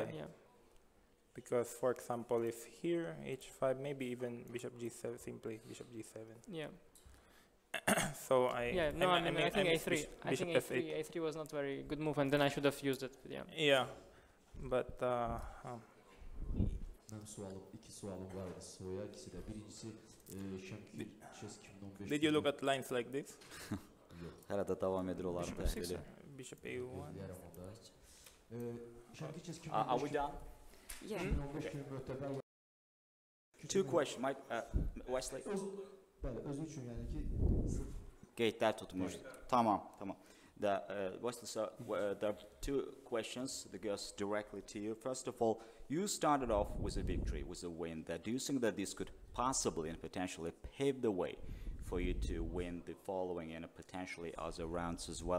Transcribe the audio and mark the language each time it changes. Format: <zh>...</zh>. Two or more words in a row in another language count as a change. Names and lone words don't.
<en>yeah. Because for example, if here h5, maybe even bishop g7, simply bishop g7. Yeah. So I think a3. I bishop think f8. a3 was not very good move, and then I should have used it. Yeah. Yeah, but</en> <az>Mənim iki sualım var idi Soya. İkisi də birincisi Shamkir Chess 2015.</az> <en>did you look at lines like this?</en> <az>Hələ də davam edir olar təhlili.</az> <en>Bishop a1. Shamkir Chess 2015. Are we done? Yeah. Two questions, Mike, Wesley.</en> <az>Bəli, özü üçün yəni ki Qeydlər tutmuş. Tamam.</az> <en>Wesley, so there are two questions that goes directly to you. First of all, you started off with a victory, with a win. Do you think that this could possibly and potentially pave the way for you to win the following and potentially other rounds as well?</en>